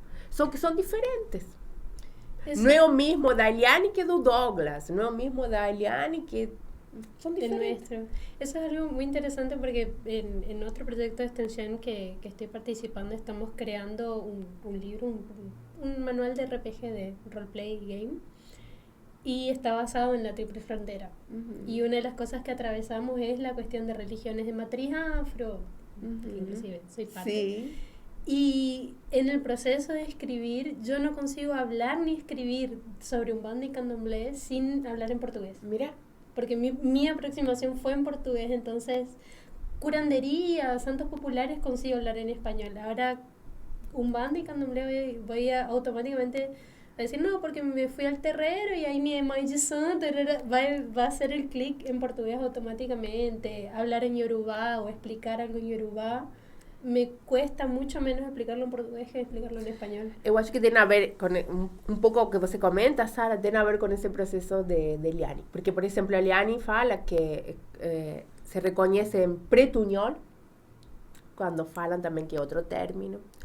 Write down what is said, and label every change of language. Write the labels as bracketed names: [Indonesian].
[Portuguese] Só que são diferentes. Não é o mesmo da Eliane que do Douglas, não é o mesmo da Eliane que... [Spanish] Son diferentes. Eso es algo muy interesante porque en otro proyecto de extensión que estoy participando estamos creando un libro, un manual de RPG de roleplay y game, y está basado en la Triple Frontera. Y una de las cosas que atravesamos es la cuestión de religiones de matriz afro, que inclusive soy parte. Sí. Y en el proceso de escribir, yo no consigo hablar ni escribir sobre un bando y candomblé sin hablar en portugués. Mira. Porque mi aproximación fue en portugués, entonces curandería, santos populares consigo hablar en español. Ahora un bando y candomblé voy a automáticamente a decir no, porque me fui al terrero y ahí mi mãe de santo va a hacer el clic en portugués automáticamente. Hablar en yorubá o explicar algo en yorubá me cuesta mucho menos explicarlo en portugués que explicarlo en español. [Portuguese] Eu acho que tem a ver com um pouco o que você comenta, Sara, tem a ver com esse processo de Eliane. Porque, por exemplo, a Eliane fala que se reconhece em pretunhol, quando falam também que é outro término.